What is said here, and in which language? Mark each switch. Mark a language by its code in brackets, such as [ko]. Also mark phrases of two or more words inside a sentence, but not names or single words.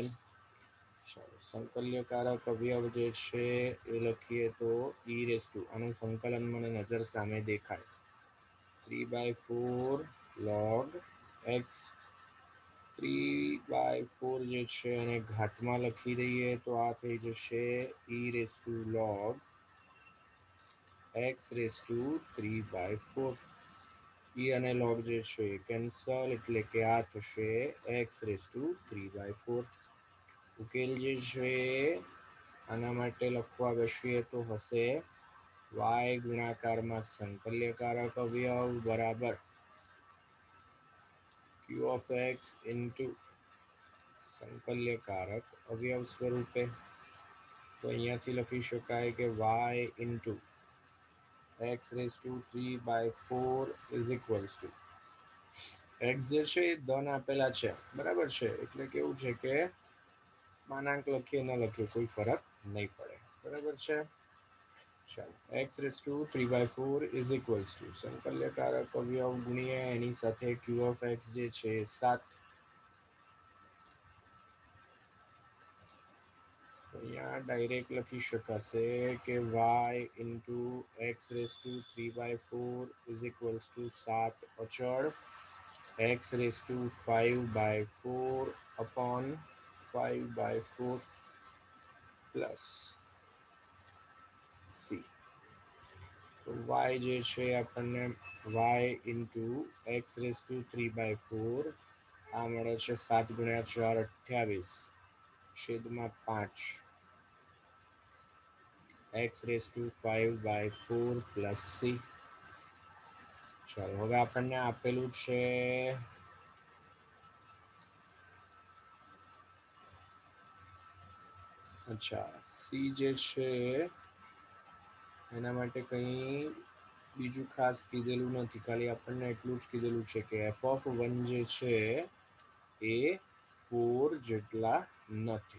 [gu] ચાલો સંકલ્યકારક અવયવ જે છે એ લખીએ તો [en] e raise to, [gu] આનું સંકલન મને નજર સામે દેખાય, 3 by 4 log x. 3 by 4 જે છે અને ઘાતમાં લખી દઈએ તો આ થઈ જશે [en] e raise to log x raise to 3 by 4. [gu] e અને log જે છે કેન્સલ, એટલે કે આ થશે [en] x raise to 3 by 4. [gu] ઉકેલ જે છે આના માટે લખવા બેસીએ તો હશે y ગુણાકારમાં સંકલ્યકારક અવયવ બરાબર [en] q of x into [gu] સંકલ્યકારક અવયવ સ્વરૂપે. તો અહીંયાથી લખી શકાય કે [en] y into x raised to 3 by 4 is equals to x [gu] જે છે એ ધન આપેલા છે, બરાબર છે, એટલે કેવું છે કે માનાંક લખીએ ન લખીએ કોઈ ફરક નહીં પડે, બરાબર છે. ચાલો [en] x raised to 3 by 4 is equals to [gu] સંકલ્યકારક અવયવ ગુણ્યા એની સાથે [en] q of x [gu] જે છે 7. અહીંયા ડાયરેક્ટ લખી શકાશે કે [en] y into x raised to 3 by 4 is equals to 7 [gu] અચળ [en] x raised to 5 by 4 upon 5 by 4 plus c. [gu] તો y જે છે આપણને [en] y into x raised to 3 by 4 [gu] આ મળે છે 7 ગુણ્યા 4 28 છેદમાં 5 [en] x raised to 5 by 4 plus c. [gu] ચાલો હવે આપણને આપેલું છે અચ્છા c જે છે એના માટે કંઈ બીજું ખાસ કીધેલું નથી, ખાલી આપણને એટલું જ કીધેલું છે કે [en] f of 1 [gu] જે છે એ 4 જેટલા નથી.